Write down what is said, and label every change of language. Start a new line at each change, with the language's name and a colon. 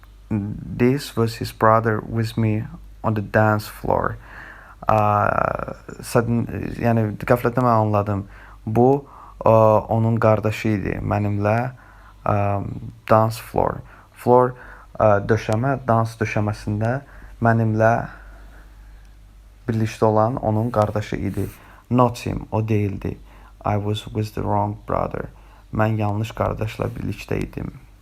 English: This was his brother with me on the dance floor.
Azerbaijani: Yəni qəflətən mən anladım. Bu onun qardaşı idi mənimlə
English: dance floor.
Azerbaijani: Floor döşəmə, dans döşəməsində mənimlə birlikdə olan onun qardaşı idi.
English: Not him,
Azerbaijani: o değildi.
English: I was with the wrong brother.
Azerbaijani: Mən yanlış qardaşla birlikdə idim.